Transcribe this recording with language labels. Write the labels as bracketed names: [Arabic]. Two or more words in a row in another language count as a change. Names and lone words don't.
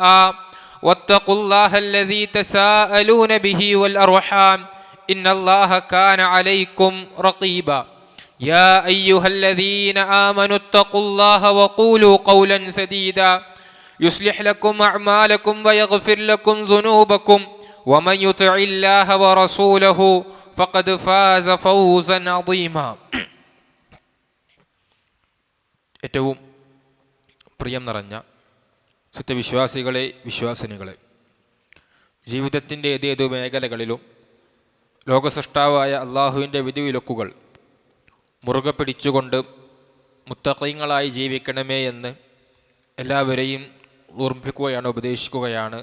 [Arabic] واتقوا الله الذي تساءلون به والأرحام إن الله كان عليكم رقيبا يا أيها الذين آمنوا اتقوا الله وقولوا قولا سديدا يصلح لكم أعمالكم ويغفر لكم ذنوبكم ومن يطع الله ورسوله فقد فاز فوزا عظيما. [Malayalam] ഏറ്റവും പ്രിയം നിറഞ്ഞ സത്യവിശ്വാസികളെ, വിശ്വാസിനികളെ, ജീവിതത്തിൻ്റെ ഏതേതു മേഖലകളിലും ലോകസൃഷ്ടാവായ അള്ളാഹുവിൻ്റെ വിധിവിലക്കുകൾ മുറുകെ പിടിച്ചുകൊണ്ട് മുത്തഖീങ്ങളായി ജീവിക്കണമേ എന്ന് എല്ലാവരെയും ഓർമ്മിപ്പിക്കുകയാണ്, ഉപദേശിക്കുകയാണ്.